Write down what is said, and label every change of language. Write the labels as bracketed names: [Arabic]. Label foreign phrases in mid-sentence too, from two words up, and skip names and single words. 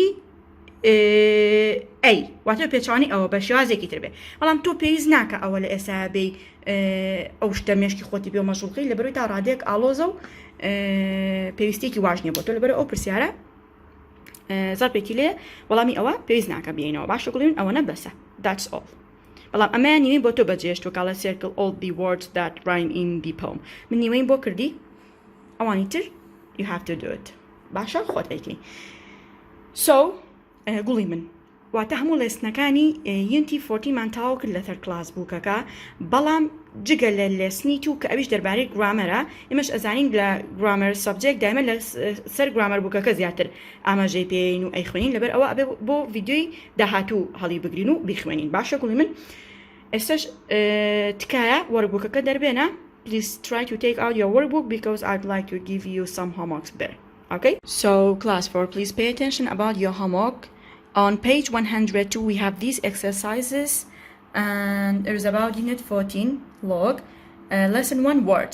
[Central Kurdish] A واتە پێچوانی ئەوە بە شێوازێکی تر بێ بەڵام تۆ پێویست ناکە ئەوە لە ئێستا بێ ئەو شتە مێشکی خۆتی بێ و مەشغوڵکەی لەبەرەوەی تا ڕادێک ئاڵۆزە و پێویستێکی واژ نییە بۆ تۆ لەبەرە ئەو پرسیارە زەرپێکی لێ وەڵامی ئەوە پێویست ناکە بێنەوە باشە گوڵین ئەوە نەبەسە [English] that's all [Central Kurdish] بەڵام ئەمە نیوەی بۆ تۆ بەجێشت و کاڵە [English] circle all the words that rhyme in the [Central Kurdish] poem من نیوەی بۆ کردی ئەوانی تر [English] you have to do it [Central Kurdish] باشە خۆت ئەیکەی so گوڵی من واتە هەموو لێسنەکانی U14 مان تاوا کرد لە [English] third class [Central Kurdish] بووکەکە بەڵام جگە لە لێسنی تو کە ئەویش دەربارەی گرامەرە ئێمەش ئەزانین لە [English] grammar subject [Central Kurdish] دایمە لە سەر گرامەر بووکەکە زیاتر ئاماژەی پێین و ئەیخوێنین لەبەر ئەوە ئەبێ بۆ ڤیدیۆی داهاتوو هەڵی بگرین و بیخوێنین باشە گوڵی من ئێستاش تکایە وەربووکەکە دەربێنە [English] please try to take out your workbook because I'd like to give you some homeworks there. Okay? So class 4, please pay attention about your homework. On page 102 we have these exercises and it is about unit 14 log lesson 1 words.